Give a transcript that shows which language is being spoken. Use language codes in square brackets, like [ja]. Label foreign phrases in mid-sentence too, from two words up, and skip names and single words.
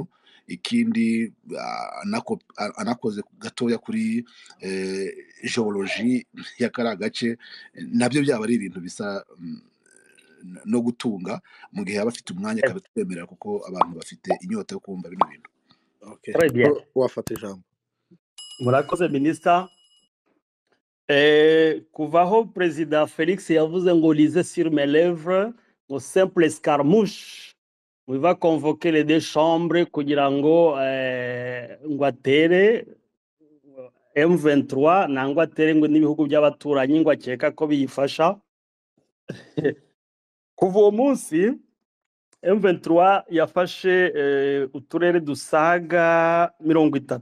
[rw] Ikindi anakoze gatoya kuri geology ya kara gace, nabyo byaba ari ibintu bisa no gutunga mu gihe yaba afite umwanya akabitwemerera, kuko abantu bafite inyota yo kumva bino bintu. Okay. [fr] Très bien. [rw] Wafata ijambo. Murakoze Minister. Kuvaho President Félix yavuze ngo [fr] lisez sur mes lèvres [rw] ngo [fr] simple escarmouche, il va convoquer les deux chambres [rw] kugira ngo atere M23 nangwa atere ngo n'ibihugu by'abaturanyi ngo akeka ko biyifasha. Kuva uwo munsi M23 yafashe uturere dusaga 30.